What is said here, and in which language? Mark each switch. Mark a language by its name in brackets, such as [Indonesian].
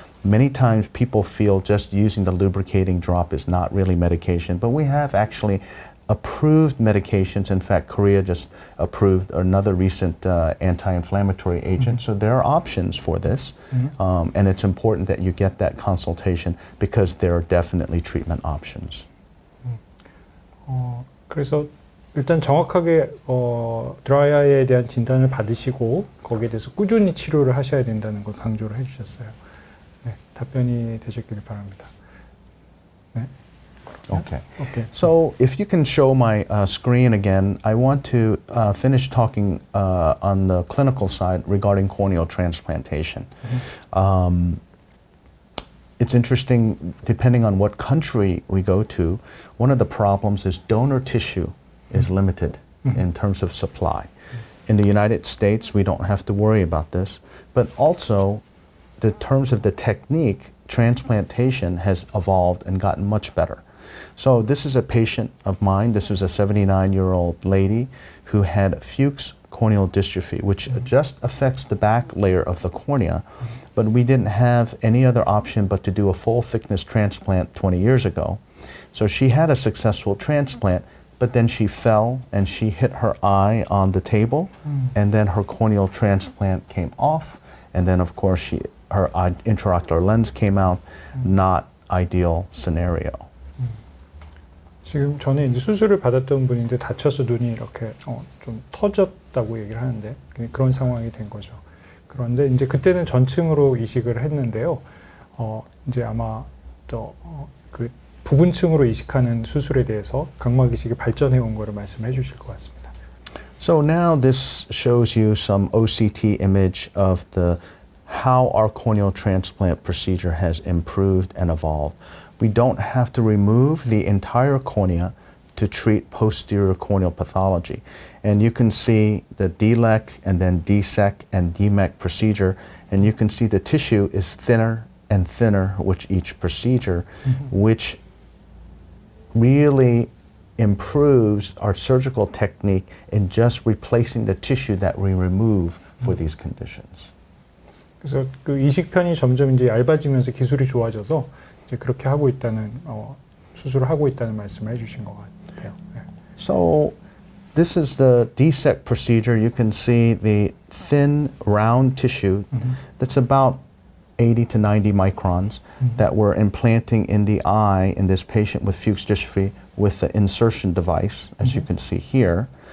[English] Many times people feel just using the lubricating drop is not really medication, but we have actually approved medications. In fact, Korea just approved another recent anti-inflammatory agent. So there are options for this. And it's important that you get that consultation because there are definitely treatment options. [Korean] 그래서 일단 정확하게 드라이아이에 대한 진단을 받으시고 거기에 대해서 꾸준히 치료를 하셔야 된다는 걸 강조를 해주셨어요. 네, 답변이 되셨길 바랍니다. 네. [English] Okay. So if you can show my screen again, I want to finish talking on the clinical side regarding corneal transplantation. It's interesting, depending on what country we go to, one of the problems is donor tissue is limited in terms of supply. In the United States, we don't have to worry about this, but also in terms of the technique, transplantation has evolved and gotten much better. So this is a patient of mine. This was a 79-year-old lady who had Fuchs corneal dystrophy, which just affects the back layer of the cornea. But we didn't have any other option but to do a full thickness transplant 20 years ago. So she had a successful transplant, but then she fell and she hit her eye on the table, and then her corneal transplant came off, and then of course her intraocular lens came out. Not ideal scenario. [Korean] 지금 전에 이제 수술을 받았던 분인데 다쳐서 눈이 이렇게 좀 터졌다고 얘기를 하는데 그런 상황이 된 거죠. 그런데 이제 그때는 전층으로 이식을 했는데요. 이제 아마 그 부분층으로 이식하는 수술에 대해서 각막 이식이 발전해 온 거를 말씀해 주실 것 같습니다. [English] So now this shows you some OCT image of how our corneal transplant procedure has improved and evolved. We don't have to remove the entire cornea to treat posterior corneal pathology. And you can see the DLEC and then DSEC and DMEC procedure, and you can see the tissue is thinner and thinner with each procedure, which really improves our surgical technique in just replacing the tissue that we remove for these conditions. [Korean] 그래서 그 이식편이 점점 이제 얇아지면서 기술이 좋아져서 이제 그렇게 하고 있다는 수술을 하고 있다는 말씀을 해주신 것 같아요. 네. [English] So this is the DSEC procedure. You can see the thin round tissue that's about 80 to 90 microns that we're implanting in the eye in this patient with Fuchs dystrophy with the insertion device, as you can see here.